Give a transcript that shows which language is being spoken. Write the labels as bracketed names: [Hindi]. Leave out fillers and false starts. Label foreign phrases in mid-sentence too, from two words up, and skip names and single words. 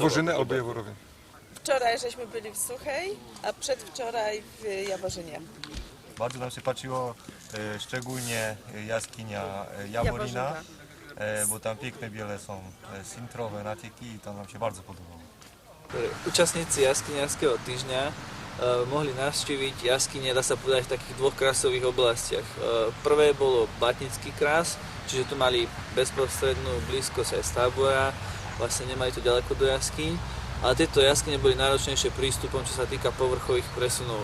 [Polish] Jaworzyny albo Jaworowej. Wczoraj żeśmy byli w Suchej, a przedwczoraj w Jaworzynie. Bardzo nam się patrzyło szczególnie jaskinia Jaworina, bo tam piękne biele są sintrowe natieki i to nam się bardzo podobało. [Slovak] Účastníci jaskiniarského týždňa mohli navštíviť jaskyne, dá sa povedať, v takých dvoch krásových oblastiach. Prvé bolo Blatnický krás, čiže tu mali bezprostrednú blízkosť aj z tábora, vlastne nemali to ďaleko do jaskyň, ale tieto jaskyne boli náročnejšie prístupom, čo sa týka povrchových presunov.